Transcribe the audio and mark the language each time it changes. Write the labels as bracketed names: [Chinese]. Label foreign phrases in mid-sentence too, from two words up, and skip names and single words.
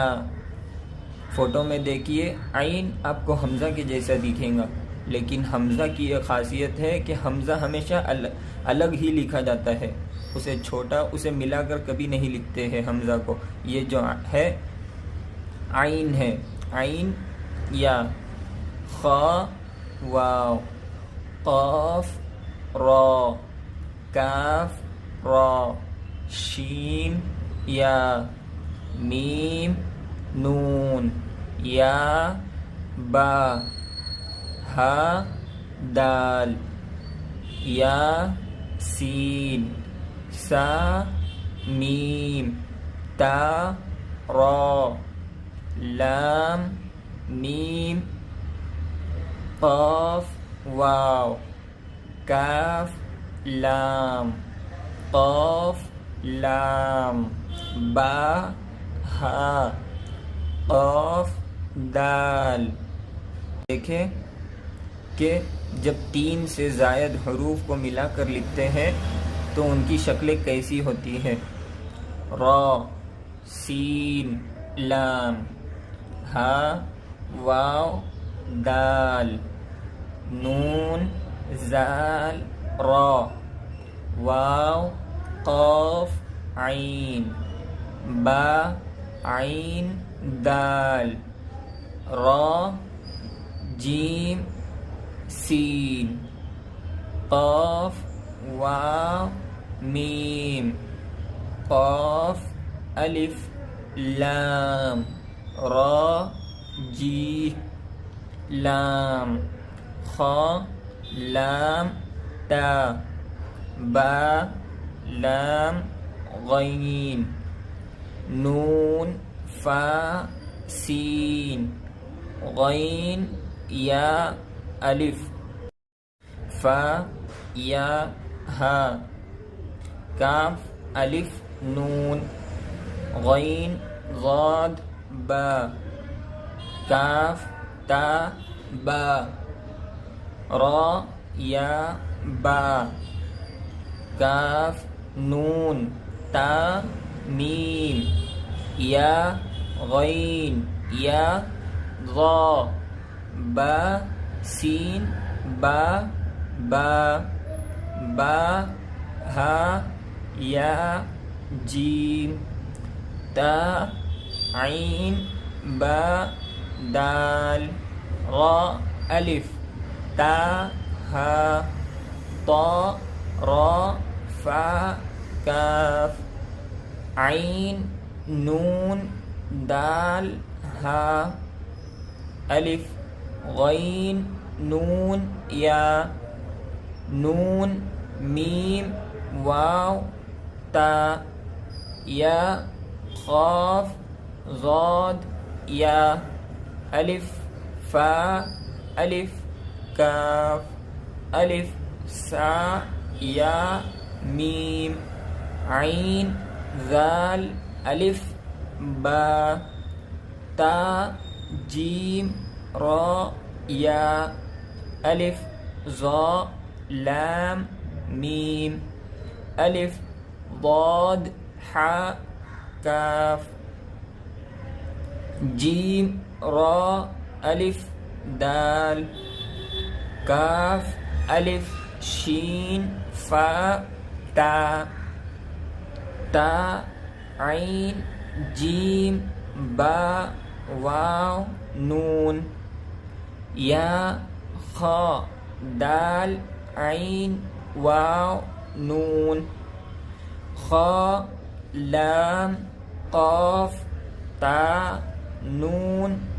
[Urdu] فوٹو میں دیکھیے عین آپ کو حمزہ کے جیسا دکھے گا، لیکن حمزہ کی ایک خاصیت ہے کہ حمزہ ہمیشہ الگ ہی لکھا جاتا ہے، اسے چھوٹا، اسے ملا کر کبھی نہیں لکھتے ہیں حمزہ کو۔ یہ جو ہے عین ہے، عین یا۔ خا واو، قاف را، کاف را، شین یا، میم نون، یا با، ہا دال، یا سین، سا میم، تا را، لام میم، قاف واو، کاف لام، قاف لام، با ہا، قاف دال۔ دیکھیں کہ جب 3 سے زائد حروف کو ملا کر لکھتے ہیں تو ان کی شکلیں کیسی ہوتی ہیں۔ را، سین، لام، ہا واو دال، نون زال را، واو قاف عین، با عین دال، را جیم سین، قاف واو میم، قاف الف لام، را جی لام، خا لام تا، با لام غین، نون فا سین، غین یا الف، فا یا ہا، کاف الف نون، غین غاد با، کاف تا با، را یا با، کاف نون تا میم، یا غین یا ضا، با سین با با، با ہا یا جیم تا عین با دال را الف تا ہا طا را فا کاف عین نون دال ہا الف غین نون یا نون میم واو تا یا قاف ضاد یا الف فا الف کاف الف سا یا میم عین ذال الف با تا جیم را یا الف ضا لام میم الف ضاد حا کاف جیم را الف دال کاف الف شین فا تا تا عین جیم با واو نون یا خا دال عین واو نون خا لام قاف تا نون